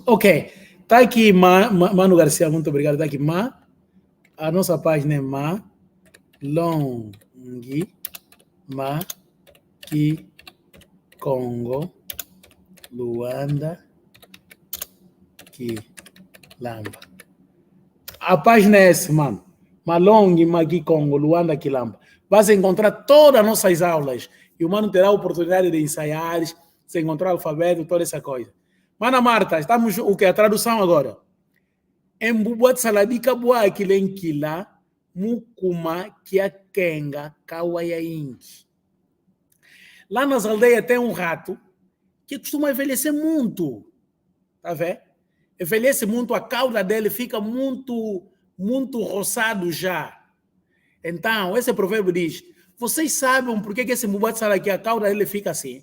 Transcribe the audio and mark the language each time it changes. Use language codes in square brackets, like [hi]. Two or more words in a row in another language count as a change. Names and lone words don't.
[pt] Ok, tá aqui Mano Garcia, muito obrigado. Tá aqui a nossa página é Congo Luanda Quilamba. A página é essa, mano. Congo Luanda Quilamba. Vai encontrar todas as nossas aulas e o mano terá a oportunidade de ensaiar, se encontrar alfabeto, toda essa coisa. Mana Marta, estamos o que? A tradução agora. [kg] Embubuat saladika bua kilenkila mukuma kiakenga kawayaingi. [pt] Lá nas aldeias tem um rato que costuma envelhecer muito. Tá vendo? Envelhece muito, a cauda dele fica muito roçado já. Então, esse provérbio diz: vocês sabem por que esse Mbubatsala aqui, a cauda dele fica assim?